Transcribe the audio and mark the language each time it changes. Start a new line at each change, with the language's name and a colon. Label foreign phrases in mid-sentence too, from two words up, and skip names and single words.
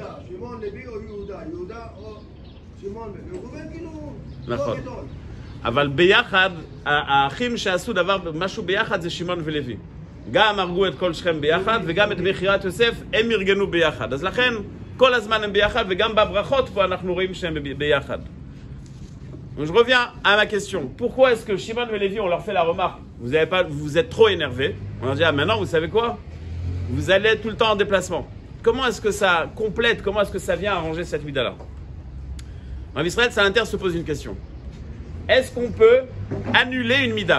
Hebrew: שמעון לוי או יהודה, יהודה או שמעון וראובן כאילו... נכון. אבל ביחד, האחים שעשו משהו ביחד זה שמעון ולוי. גם הרגו את כל שכם ביחד, וגם את מכירת יוסף הם ארגנו ביחד. אז לכן, כל הזמן הם ביחד, וגם בברכות פה אנחנו רואים שהם ביחד.
French: Donc je reviens à ma question. Pourquoi est-ce que Shimon et Lévi, on leur fait la remarque, vous êtes trop énervés? On leur dit, ah maintenant, vous savez quoi? Vous allez être tout le temps en déplacement. Comment est-ce que ça complète, comment est-ce que ça vient arranger cette mida-là? En Israël, ça se pose une question. Est-ce qu'on peut annuler une mida?